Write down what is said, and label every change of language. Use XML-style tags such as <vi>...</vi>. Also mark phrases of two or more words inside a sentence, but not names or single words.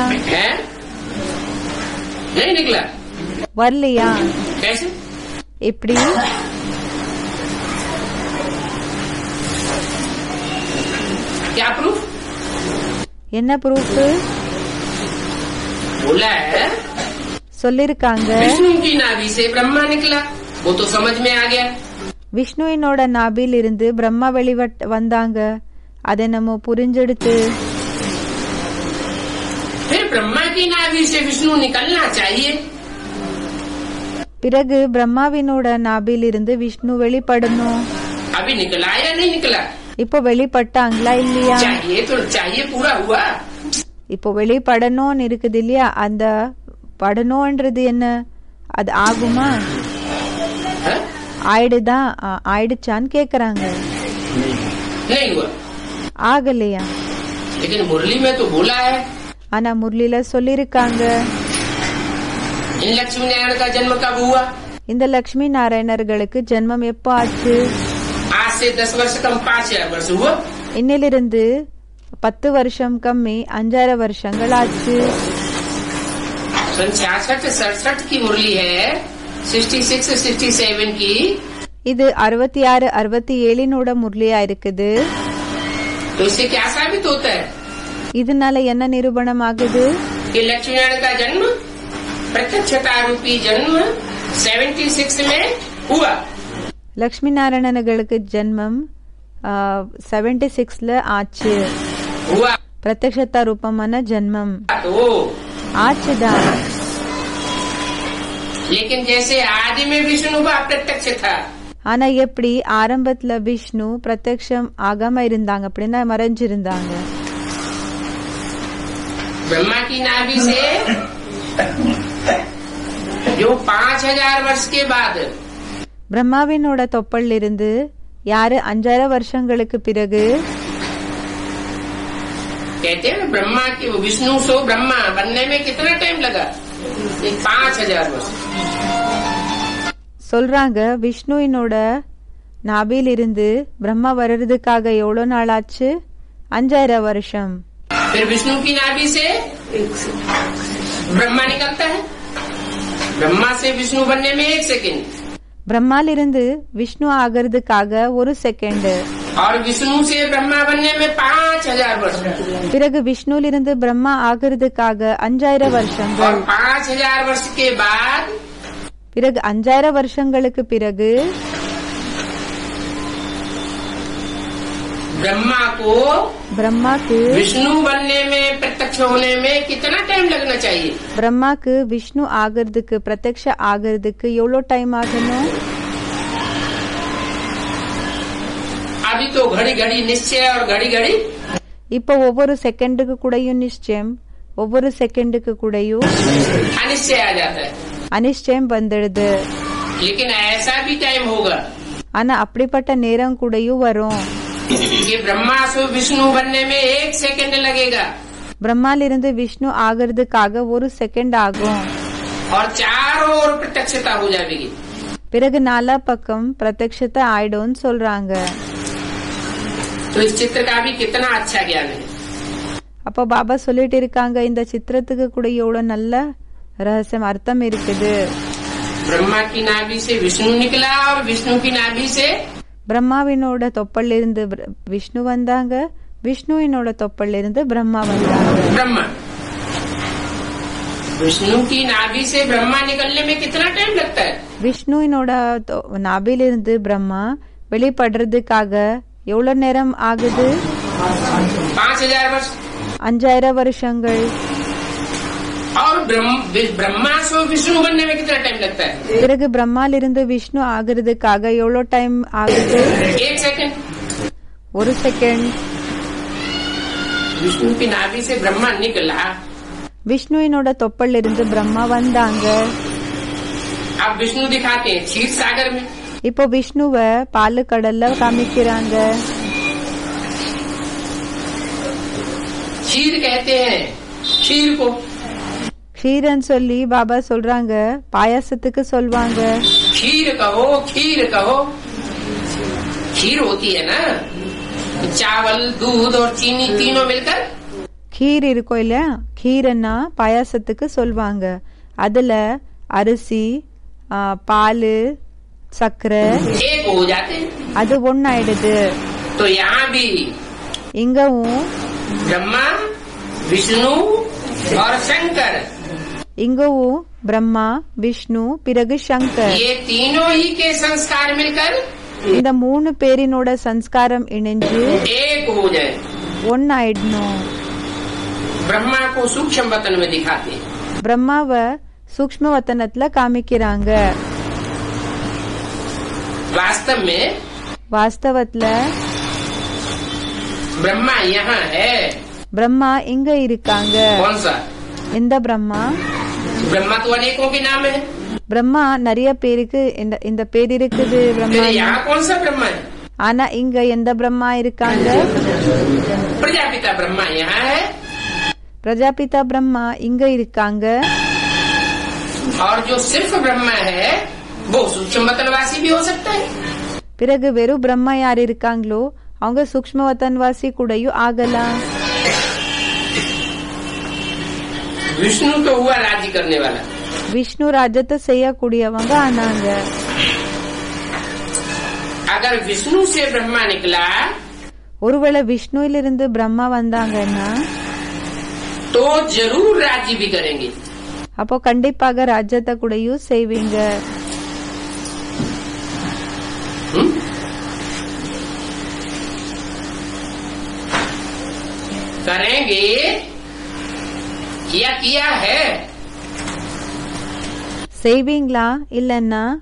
<hi>है? नहीं निकला।</hi> <ta>வரலையா?</ta> <hi>कैसे?</hi> <ta>எப்படி?</ta> <hi>क्या प्रूफ?</hi> <ta>என்ன ப்ரூஃப்?</ta> <hi>बोला है</hi> <ta>சொல்லிருக்காங்க,</ta> <hi>विष्णु की नाभि से ब्रह्मा निकला, वो तो समझ में आ गया।</hi> <ta>விஷ்ணுவினோட நாபில் இருந்து பிரம்மா வந்தாங்க, அதை நம்ம புரிஞ்செடுத்து.</ta> <hi>फिर ब्रह्मा की नाभि से विष्णु निकलना चाहिए।</hi> <ta>பிறகு பிரம்மாவினோட நாபில் இருந்து விஷ்ணு வெளிப்படணும்.</ta> <hi>अभी निकला या नहीं निकला?</hi> <ta>இப்போ வெளிப்பட்டாங்களா இல்லையா?</ta> <hi>चाहिए तो चाहिए पूरा हुआ।</hi> <ta>இப்போ வெளிப்படணும்னு இருக்குது இல்லையா? அந்த படணும்ன்றது என்ன? அது ஆகுமா?</ta> <hi>है?</hi> <ta>ஆயிடுச்சான்னு கேக்குறாங்க.</ta> <hi>नहीं हुआ।</hi> <ta>ஆகலையா?</ta> <hi>लेकिन मुरली में तो बोला है,</hi> <ta>ஆனா முரளில சொல்லிருக்காங்க,</ta> <hi>इन लक्ष्मी नारायण का जन्म कब हुआ?</hi> <ta>இந்த லட்சுமி நாராயணர்களுக்கு ஜென்மம் எப்போ ஆச்சு?</ta> <hi>आज से 10 वर्ष कम 5,000 वर्ष हुआ।</hi> <ta>இன்னிலிருந்து 10 வருஷம் கம்மி 5,000 வருஷங்கள் ஆச்சு.</ta> <hi>66-67 की मुरली है, 66-67 की।</hi> <ta>இது 66-67 முரளியா இருக்குது.</ta> <hi>तो इससे क्या साबित होता है?</hi> <ta>இதனால என்ன நிரூபணம் ஆகுது?</ta> <hi>कि लक्ष्मी नारायण का जन्म, प्रत्यक्षता रूपी जन्म 76 में हुआ।</hi> <ta>லட்சுமி நாராயணர்களுக்கு ஜென்மம் 76ல ஆச்சு.</ta> <hi>हुआ</hi> <ta>பிரத்யக்ஷதா ரூபமான ஜென்மம்</ta> <hi>तो,</hi> <ta>ஆச்சுதான்.</ta> <hi>लेकिन जैसे आदि में विष्णु का प्रत्यक्ष था,</hi> <ta>ஆனா எப்படி ஆரம்பத்துல விஷ்ணு பிரத்யக்ஷம் ஆகாம இருந்தாங்க, அப்படின்னா மறைஞ்சிருந்தாங்க.</ta> <hi>ब्रह्मा की नाभि से जो 5,000 वर्ष के बाद,</hi> <ta>பிரம்மாவினோட தொப்பல்ல இருந்து யாரு 5,000 வருஷங்களுக்கு பிறகு,</ta> <hi>कहते हैं ब्रह्मा की विष्णु सो ब्रह्मा बनने में कितना टाइम लगा? 5,000 वर्ष।</hi> <ta>சொல்றாங்க, விஷ்ணுவினோட நாபில் இருந்து பிரம்மா வர்றதுக்காக எவ்வளவு நாள் ஆச்சு? 5,000 வருஷம்.</ta> <hi>फिर विष्णु की नाभि से ब्रह्मा निकलता है, ब्रह्मा से विष्णु बनने में 1 सेकेंड,</hi> <ta>பிரம்மால இருந்து விஷ்ணு ஆகிறதுக்காக 1 செகண்ட்,</ta> <hi>और विष्णु से ब्रह्मा बनने में 5,000 वर्ष,</hi> <ta>பிறகு விஷ்ணுல இருந்து பிரம்மா ஆகிறதுக்காக 5,000</ta> <hi>और</hi> <ta>வருஷங்கள்,</ta> <hi>5,000 वर्ष के बाद</hi> <ta>பிறகு 5,000 வருஷங்களுக்கு பிறகு</ta> <hi>ब्रह्माக்கு विष्णु बनने में, प्रत्यक्ष होने में कितना टाइम लगना चाहिए?</hi> <ta>பிரம்மாக்கு விஷ்ணு ஆகிறதுக்கு பிரத்யக்ஷ ஆகிறதுக்கு எவ்வளவு டைம் ஆகணும்?</ta> <hi>अभी तो घड़ी घड़ी निश्चय और घड़ी घड़ी</hi> <ta>இப்போ ஒவ்வொரு செகண்டுக்கு கூடயும் நிச்சயம், ஒவ்வொரு செகண்டுக்கு கூடயும்</ta> <hi>अनिश्चय आ जाता है।</hi> <ta>அனிச்சயம் வந்துடுது.</ta> <hi>लेकिन ऐसा भी टाइम होगा</hi> <ta>ஆனா அப்படிப்பட்ட நேரம் கூடயும் வரும்,</ta> <hi>कि ब्रह्मा से विष्णु बनने में 1 सेकंड लगेगा,</hi> <ta>பிரம்மால இருந்து விஷ்ணு ஆகிறதுக்காக 1 செகண்ட் ஆகும்,</ta> <hi>और चारों ओर प्रत्यक्षता हो जाएगी।</hi> <ta>பிறகு 4 பக்கம் பிரத்யக்ஷத்தை ஆயிடும்னு சொல்றாங்க.</ta> <hi>तो इस चित्र का भी कितना अच्छा ज्ञान है।</hi> <ta>அப்ப பாபா சொல்லிட்டு இருக்காங்க, இந்த சித்திரத்துக்கு கூட எவ்வளவு நல்ல ரகசியம் அர்த்தம் இருக்குது.</ta> <hi>ब्रह्मा की नाभि से विष्णु निकला और विष्णु की नाभि से</hi> <ta>பிரம்மாவினோட தொப்பல்ல இருந்து விஷ்ணு வந்தாங்க, விஷ்ணுவினோட தொப்பல்ல இருந்து பிரம்மா வந்தாங்க.</ta> <hi>ब्रह्मा विष्णु की नाभि से ब्रह्मा निकलने में कितना टाइम लगता है?</hi> <ta>விஷ்ணுவினோட நாபிலிருந்து பிரம்மா வெளிப்படுறதுக்காக எவ்வளவு நேரம் ஆகுது?</ta> <hi>5000 वर्ष.</hi> <ta>5000 வருஷங்கள்.</ta> <hi>और ब्रह्मा से विष्णु बनने में कितना टाइम लगता है?</hi> <ta>பிறகு பிரம்மாலிருந்து விஷ்ணு ஆகுறதுக்காக எவ்வளவு டைம் ஆகுது?</ta> <hi>1 सेकंड.</hi> <ta>1 செகண்ட்.</ta> <hi>विष्णु की नाभि से ब्रह्मा निकला.</hi> <ta>விஷ்ணுவினோட தொப்பல்ல இருந்து பிரம்மா வந்தாங்க.</ta> <hi>अब विष्णु दिखाते हैं क्षीर सागर में.</hi> <ta>இப்போ விஷ்ணுவ பாலு கடல்ல காமிக்கிறாங்க.</ta> <hi>क्षीर कहते हैं क्षीर को.</hi> <ta>க்ஷீரன் சொல்லி பாபா சொல்றாங்க, பாயாசத்துக்கு சொல்வாங்க.</ta> <hi>खीर कहो खीर कहो. खीर होती है ना, चावल दूध और चीनी तीनों मिलकर.</hi> <ta>கீர் இருக்கும் இல்லையா, கீரன்னா பாயாசத்துக்கு சொல்வாங்க. அதுல அரிசி, பாலு, சக்கரை</ta> <hi>एक हो जाते हैं.</hi> <ta>அது ஒன்னாயிடுது.</ta> <hi>तो यहाँ भी</hi> <ta>இங்கவும்</ta> <hi>ब्रह्मा विष्णु और शंकर,</hi> <ta>இங்கவும் பிரம்மா, விஷ்ணு, பிறகு சங்கர்,</ta> <hi>ये तीनों ही के संस्कार मिलकर</hi> <ta>இந்த 3 பேரினோட சம்ஸ்காரம் இணைஞ்சு</ta> <hi>एक हो जाए.</hi> <ta>ஒன்னாயிடணும்.</ta> <hi>ब्रह्मा को सूक्ष्म वतन में दिखाते हैं.</hi> <ta>பிரம்மாவ சூக்ஷ்ம வத்தனத்துல காமிக்கிறாங்க.</ta> <hi>वास्तव में</hi> <ta>வாஸ்தவத்துல</ta> <hi>ब्रह्मा यहाँ है.</hi> <ta>பிரம்மா இங்க இருக்காங்க.</ta> <hi>कौन सा?</hi> <ta>இந்த பிரம்மா.</ta> <hi>ब्रह्मा तो अनेकों के नाम है.</hi> <ta>பிரம்மா நிறைய பேருக்கு இந்த பேர் இருக்குது பிரம்மா.</ta> <hi>फिर यहाँ कौन सा ब्रह्मा है?</hi> <ta>ஆனா இங்க எந்த பிரம்மா இருக்காங்க?</ta> <hi>प्रजापिता ब्रह्मा यहाँ है.</hi> <ta>பிரஜாபிதா பிரம்மா இங்க இருக்காங்க.</ta> <hi>और जो सिर्फ ब्रह्मा है वो सूक्ष्म वतनवासी भी हो सकता है.</hi> <ta>பிறகு வெறும் பிரம்மா யார் இருக்காங்களோ அவங்க சூக்ஷ்ம வத்தன்வாசி கூடயும் ஆகலாம்.</ta> <hi>विष्णु तो हुआ राज्य करने वाला.</hi> <ta>விஷ்ணு ராஜ்யத்தை செய்யக்கூடியவங்க ஆனாங்க.</ta> <hi>अगर विष्णु से ब्रह्मा निकला</hi> <ta>ஒருவேளை விஷ்ணுவிலிருந்து பிரம்மா வந்தாங்கன்னா</ta> <hi>तो जरूर राज्य भी करेंगे.</hi> <ta>அப்போ கண்டிப்பாக ராஜ்யத்தை கூடயும் செய்வீங்க.</ta> <hi>करेंगे या किया है?</hi> <ta>செய்வீங்களா இல்லன்னா</ta>